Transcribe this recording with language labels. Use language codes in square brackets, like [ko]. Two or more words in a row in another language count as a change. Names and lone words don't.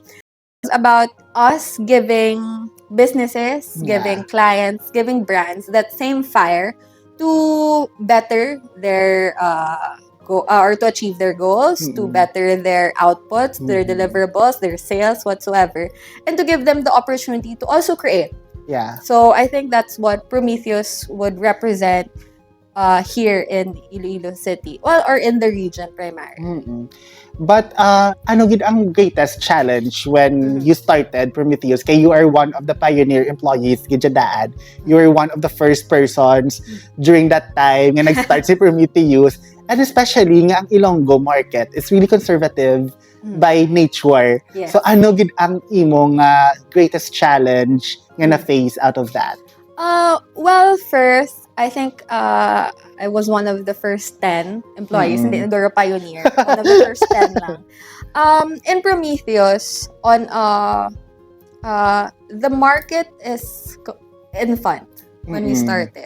[en] It's about us giving businesses, giving clients, giving brands that same fire to better their or to achieve their goals, to better their outputs, their deliverables, their sales, whatsoever, and to give them the opportunity to also create. So I think that's what Prometheus would represent here in Iloilo City, well, or in the region primarily. But [hil] ano gid ang [en] greatest challenge when you started Prometheus? Kay you are one of the pioneer employees gid dad. You were one of the first persons during that time nga nag-start si Prometheus. And especially nga ang Ilonggo market is really conservative by nature. So [hil] ano gid ang imong [en] greatest challenge nga na-face out of that? Well, first, I think I was one of the first 10 employees, hindi Indoro pioneer. One of the first 10 lang. In Prometheus, on the market is infant when we started.